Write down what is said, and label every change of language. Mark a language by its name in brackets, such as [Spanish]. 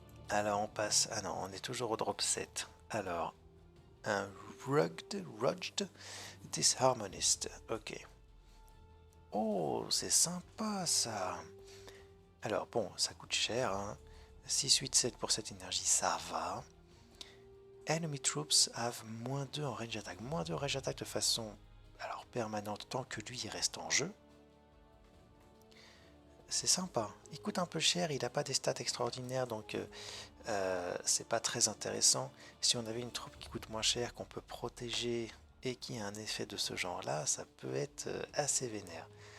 [French] Alors on passe. Ah non, on est toujours au drop 7. Alors, un Rugged Disharmonist. Ok. Oh, c'est sympa ça. Alors bon, ça coûte cher, hein. 6, 8, 7 pour cette énergie, ça va. [English] Enemy troops have -2 en range attack. [French] -2 en range attack de façon alors permanente tant que lui il reste en jeu. C'est sympa. Il coûte un peu cher, il n'a pas des stats extraordinaires donc c'est pas très intéressant. Si on avait une troupe qui coûte moins cher, qu'on peut protéger et qui a un effet de ce genre là, ça peut être assez vénère.